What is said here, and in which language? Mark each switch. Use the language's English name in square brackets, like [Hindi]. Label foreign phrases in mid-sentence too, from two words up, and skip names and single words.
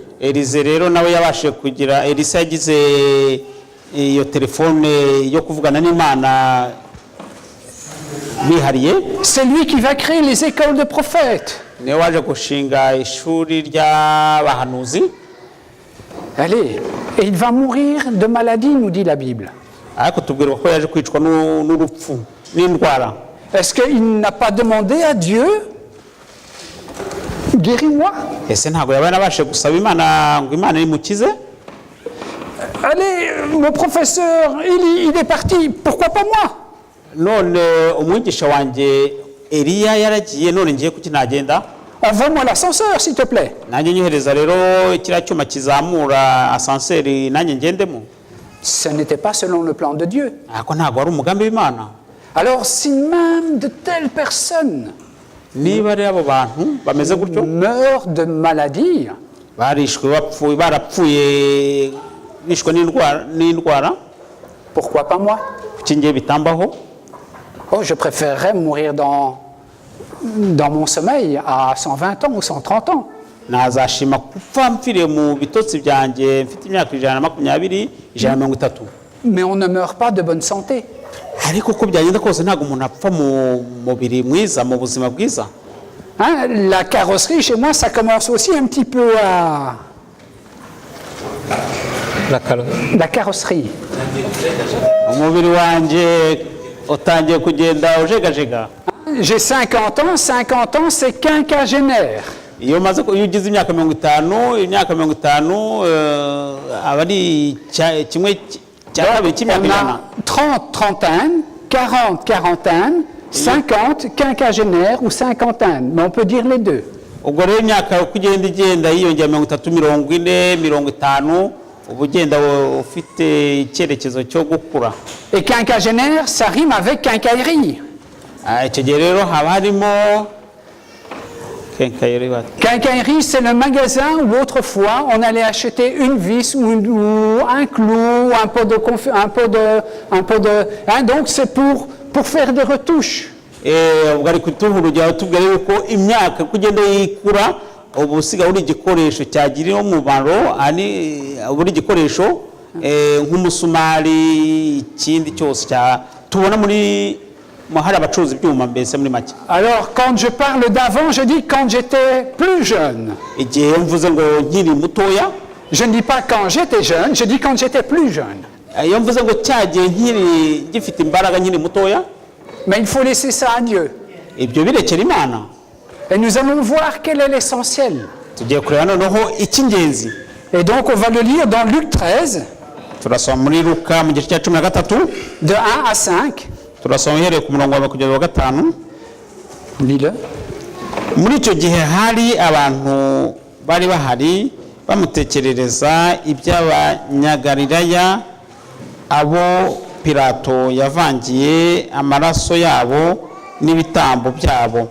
[Kinyarwanda] Elise rero nawe yabashije kugira, Elisa yagize iyo telefone yo kuvugana n'Imana bihariye. [French] C'est lui qui va créer les écoles de prophètes. [Kinyarwanda] Niwe waje gushinga ishuri ry'abahanuzi. [French] Allez, et il va mourir de maladie, nous dit la Bible. [Kinyarwanda] ariko tubwirwa ko yaje kwicwa n'urupfu n'indwara. [French] Est-ce qu'il n'a pas demandé à Dieu, guéris-moi? [Kinyarwanda] Ese ntabwo yabaye nabashe gusaba Imana ngo Imana imukize? [French] Allez, mon professeur, il est parti, pourquoi pas moi? [Kinyarwanda] None umwigisha wanjye Eliya yaragiye, none ngiye kuki nagenda? [French] Envoie-moi l'ascenseur, s'il te plaît. [Kinyarwanda] Nanjye nyohereza rero kiriya cyuma kizamura asanseri nanjye ngendemo. [French] Ce n'était pas selon le plan de Dieu. [Kinyarwanda] Ariko ntabwo wari umugambi w'Imana. [French] Alors, si même de telles personnes [Kinyarwanda] Niba rero abo bantu bameze gutyo [French] meurent de maladie, [Kinyarwanda] barishwe barapfuye bishwe n'indwara, [French] pourquoi pas moi? [Kinyarwanda] kuki ngiye bitambaho? [French] Oh, je préférerais mourir dans mon sommeil à 120 ans ou 130 ans. [Kinyarwanda] Nazashima gupfa mpfiriye mu bitotsi byanjye mfite imyaka 120, 130. [French] Mais on ne meurt pas de bonne santé. [Kinyarwanda] Ariko uko byagenda kose ntabwo umuntu apfa mu mubiri mwiza, mu buzima bwiza. [French] Hein, la carrosserie, chez moi, ça commence aussi un petit peu à... La carrosserie. [Kinyarwanda] Umubiri wanjye utangiye kugenda ujegajega. [French] J'ai 50 ans, 50 ans, c'est quinquagénaire. [Kinyarwanda] Iyo ugize imyaka 50 aba ari kimwe cya kabiri cy'imyaka [French] On [Kinyarwanda] ijana. [French] a 30 trentaines, 40 quarantaines, 50 quinquagénaires ou cinquantaines, mais on peut dire les deux. [Kinyarwanda] Ubwo rero imyaka uko igenda yiyongera 30, 40, 50 uba ugenda ufite icyerekezo cyo gukura. [French] Et quinquagénaire, ça rime avec quincaillerie. [Kinyarwanda] Icyo gihe rero haba harimo [French] Quincaillerie, c'est le magasin où autrefois on allait acheter une vis ou un clou, un pot de, hein, donc c'est pour faire des retouches. [Kinyarwanda] ubwo ari kutuha urugero tubwira yuko imyaka kugenda yikura ubu usigaye uri igikoresho cyagira umumaro, buri gikoresho nk'umusumari, ikindi cyose tubona muri hari abacuruza ibyuma mbese muri make. [French] Alors quand je parle d'avant, je dis quand j'étais plus jeune. [Kinyarwanda] Igihe mvuze ngo nkiri mutoya, [French] Je ne dis pas quand j'étais jeune, je dis quand j'étais plus jeune. [Kinyarwanda] iyo mvuze ngo cyagiye nkiri gifite imbaraga nkiri mutoya, [French] Mais il faut laisser ça à Dieu. [Kinyarwanda] ibyo birekera Imana. [French] Et nous allons voir quel est l'essentiel. [Kinyarwanda] Tugiye kureba noneho icy'ingenzi. [French] Et donc on va le lire dans Luc 13, [Kinyarwanda] Turasoma muri Luka mu gice cya 13, [French] de 1 à 5. [Kinyarwanda] turasoma uhereye ku murongo wa kugeza wa 5. [French] Lis-le. [Kinyarwanda] Muri icyo gihe hari abantu bari bahari bamutekerereza iby'abanyagalilaya, abo Pilato yavangiye amaraso yabo n'ibitambo byabo.